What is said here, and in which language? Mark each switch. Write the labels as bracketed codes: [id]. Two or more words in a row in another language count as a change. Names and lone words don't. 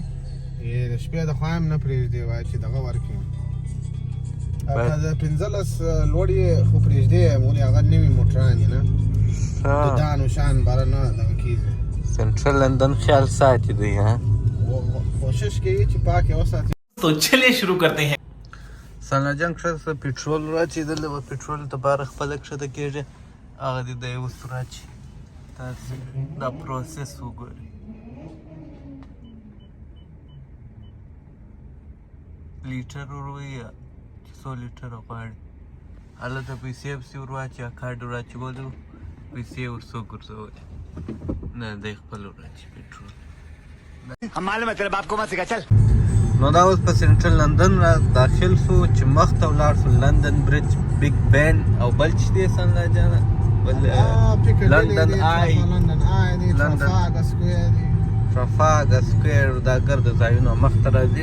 [ps] د شپې د خوا هم نه پرېږدي، وایي چې دغه ورکړي. که د 15 لوړ یې خو پرېږدي، ولې هغه نوي موټران دي نه د دان و شان باره نه دغه کېږي. سینټرل لندن خیال ساتي دی ها، کوشش کوي چې پاک یې وساتي. [ur] تو چلیے شروع کرتے ہیں. [ps] سملا جان کښته پټرول راچي، دلته به پټرول ته باره خپله کښته کېږي، هغه دې د یو څه راچي. تاسې دا پروسس وګورئ. لیټر وروي چې 100 لیټره غواړي، هلته پیسې پسې ور واچي، کارډ ور اچولو، پیسې ورڅو ګرځولې. نه دی خپل ور اچي پټرول. [ur] ہم معلوم ہے تیرے باپ کو مت سکھا چل. [ps] نو دا اوس په سینټرل لندن را داخل سو چې مخته ولاړ سو لندن برج، بیگ بین او بل چې دی سملا جانه بل لندن آی، ټرافالګر سکویر، دا ګرد ځایونه مخته راځي.